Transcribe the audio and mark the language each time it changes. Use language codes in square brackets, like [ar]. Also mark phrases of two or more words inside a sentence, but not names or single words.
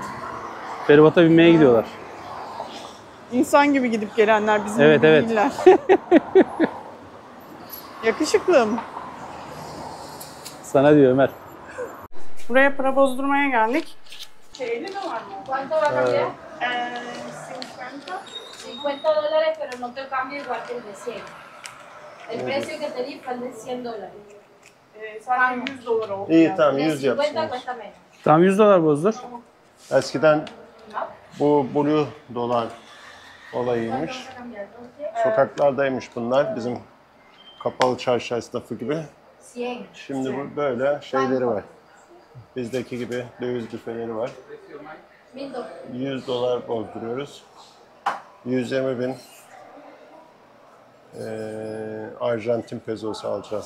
[tr] Feribota binmeye gidiyorlar. İnsan gibi gidip gelenler bizim Evet, gibi evet. değiller. Yakışıklım. Sana diyor Ömer. Buraya para bozdurmaya geldik. Şeyli mi var mı? [es] ¿Cuánto va a cambiar? 50. $50, pero no te cambia igual que el de 100. El precio que te di fue el de $100. [tr] Sana 100 dolar oldu. İyi yani. tamam [es] El 100 de 50 [tr] yapsınız. [es] cuesta menos. [tr] Tamam 100 dolar bozdur. Eskiden bu blue dolar olayıymış. [es] Vamos a cambiar entonces. [tr] Sokaklardaymış bunlar. Bizim kapalı çarşı esnafı gibi. 100. Şimdi bu böyle şeyleri var. Bizdeki gibi döviz büfeleri var. $1000. 100 dolar bozduruyoruz. 120 bin Arjantin pezosu alacağız.